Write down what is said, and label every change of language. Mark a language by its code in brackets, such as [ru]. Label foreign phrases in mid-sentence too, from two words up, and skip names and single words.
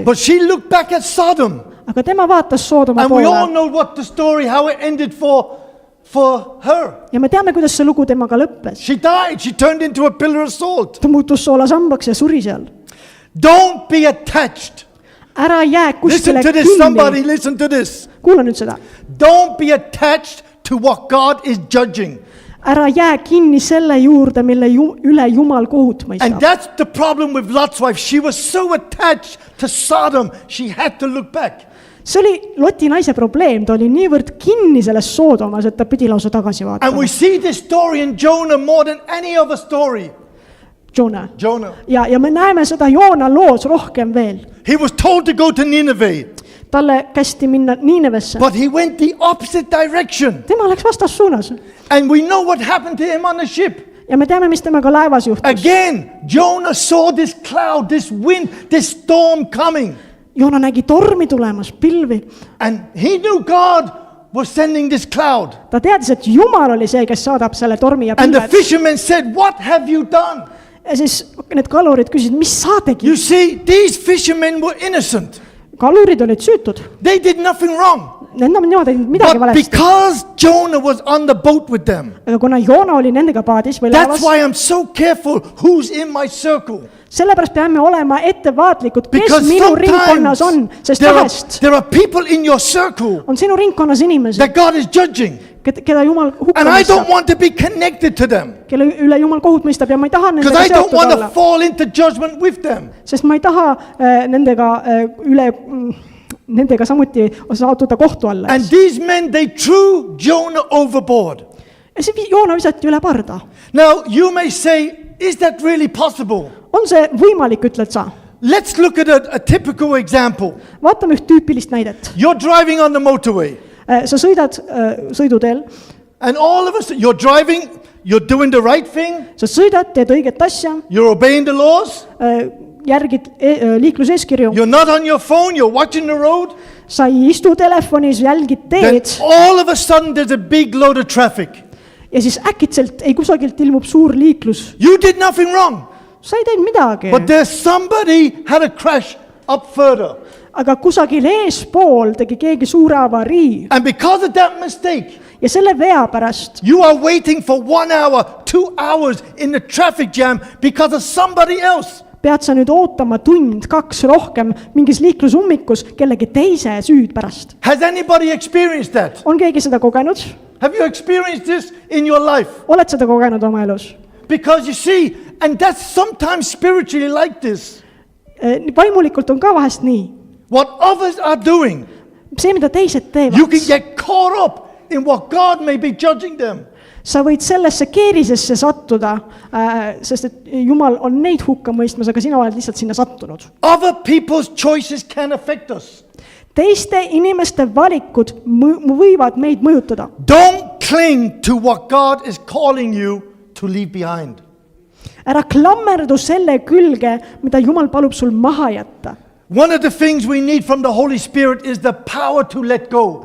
[en] But she looked back at Sodom. [et] aga tema vaatas Soodoma [en] And we all [et] poole. [en] know what the story, how it ended for her. [et] Ja me teame, kuidas see lugu temaga lõppes. [en] She died. She turned into a pillar of salt. [et] Ta muutus soolasambaks ja suri seal. [en] Don't be attached. [et] Ära jää [en] Listen [et] kuskile [en] to this, somebody. [et] kinni. [en] Listen to this. [et] Kuula nüüd seda. [en] Don't be attached to what God is judging. [et] Ära jää kinni selle juurde, mille üle Jumal kohut [en] And [et] mõistab. [en] that's the problem with Lot's wife. She was so attached to Sodom, she had to look back. [et] See oli Loti naise probleem, ta oli niivõrd kinni selles Soodomas, et ta pidi lausa tagasi [en] And [et] vaatama. [en] we see this story in Jonah more than any other story. Jonah. Jonah. [et] Ja me näeme seda Joona loos rohkem veel. [en] He was told to go to Nineveh, [et] Talle kästi minna Niinevesse. [en] but he went the opposite direction. [et] Tema läks vastassuunas. [en] And we know what happened to him on the ship. [et] Ja me teame, mis temaga laevas juhtus. [en] Again, Jonah saw this cloud, this wind, this storm coming. [et] Joona nägi tormi tulemas, pilvi. [en] And he knew God was sending this cloud. [et] Ta teadis, et Jumal oli see, kes saadab selle tormi ja [en] And the [et] pilved. [en] fishermen said, "What have you done?" [et] Ja siis need kalurid küsisid, mis sa tegid? [en] You see, these fishermen were innocent. [et] Kalurid olid süütud. [en] They did nothing wrong. [et] Nemad ei teinud midagi [en] But [et] valesti. [en] because Jonah was on the boat with them, [et] Aga kuna Joona oli nendega paadis või [en] that's [et] laevas, [en] why I'm so careful who's in my circle. [et] sellepärast peame olema ettevaatlikud, kes [en] Because [et] minu ringkonnas on, [en] sometimes [et] sest [en] there [et] vahest [en] are people in your circle [et] on sinu ringkonnas inimesi, [en] that God is judging. [et] keda Jumal hukka [en] And I don't [et] mõistab, [en] want to be connected to them. [et] kelle üle Jumal kohut mõistab ja ma ei taha [en] Because [et] nendega [en] I don't [et] seotud [en] want to [et] olla, [en] fall into judgment with them. [et] sest ma ei taha nendega nendega samuti sattuda kohtu alla. [en] And these men, they threw Jonah overboard. [et] Ja see Joona visati üle parda. [en] Now, you may say, is that really possible? [et] On see võimalik, ütled sa? [en] Let's look at a typical example. [et] Vaatame üht tüüpilist näidet. [en] You're driving on the motorway. [et] Sa sõidad sõiduteel, [en] And all of us, you're driving, you're doing the right thing, [et] sa sõidad, teed õiget asja, [en] you're obeying the laws, [et] järgid liikluseeskirju, [en] you're not on your phone, you're watching the road. [et] sa ei istu telefonis, jälgid [en] Then [et] teed [en] all of a sudden there's a big load of traffic. [et] ja siis äkitselt ei kusagilt ilmub suur liiklus. [en] You did nothing wrong, [et] Sa ei teinud midagi, [en] but there's somebody had a crash up further. [et] aga kusagil eespool tegi keegi suure avarii [en] And because of that mistake, [et] ja selle vea pärast [en] you are waiting for 1 hour, 2 hours in the traffic jam because of somebody else. [et] pead sa nüüd ootama tund, 2 rohkem mingis liiklusummikus kellegi teise süüd pärast. [en] Has anybody experienced that? [et] On keegi seda kogenud? [en] Have you experienced this in your life? [et] Oled seda kogenud oma elus? [en] Because you see, and that's sometimes spiritually like this. [et] Vaimulikult on ka vahest nii. [en] What others are doing, [et] See, mida teised [en] you can [et] teevad, [en] get caught up in what God may be judging them. [et] sa võid sellesse keerisesse sattuda, sest et Jumal on neid hukka mõistmas, aga sina oled lihtsalt sinna sattunud. [en] Other people's choices can affect us. [et] Teiste inimeste valikud võivad meid mõjutada. [en] Don't cling to what God is calling you to leave behind. [et] Ära klammerdu selle külge, mida Jumal palub sul maha jätta. [en] One of the things we need from the Holy Spirit is the power to let go.